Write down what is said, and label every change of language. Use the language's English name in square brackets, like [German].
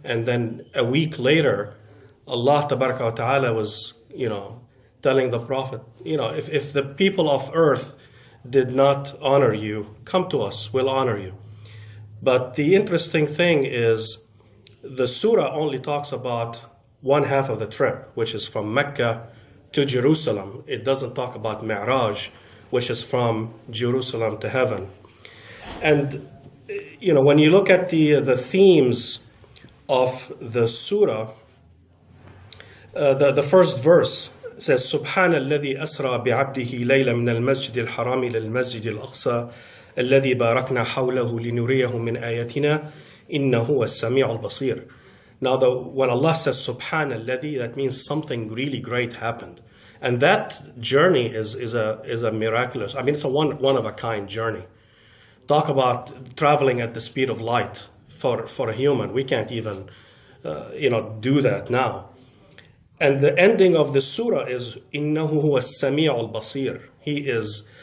[English] And then a week later, Allah tabaraka wa ta'ala was telling the Prophet, if the people of earth did not honor you, come to us, we'll honor you. But the interesting thing is the surah only talks about one half of the trip, which is from Mecca to Jerusalem. It doesn't talk about Mi'raj, which is from Jerusalem to heaven. And when you look at the themes of the surah, the first verse says, [Arabic] سبحان الذي أسرى بعبده ليلا من المسجد الحرام إلى المسجد الأقصى الذي باركنا حوله لنريه من آياتنا إنه هو السميع البصير. [English] Now, when Allah says [Arabic] سبحان الذي, [English] that means something really great happened, and that journey is a miraculous. I mean, it's a one of a kind journey. Talk about traveling at the speed of light for a human. We can't even do that now. And the ending of the surah is [Arabic] إِنَّهُ هُوَ السَّمِيعُ الْبَصِيرُ.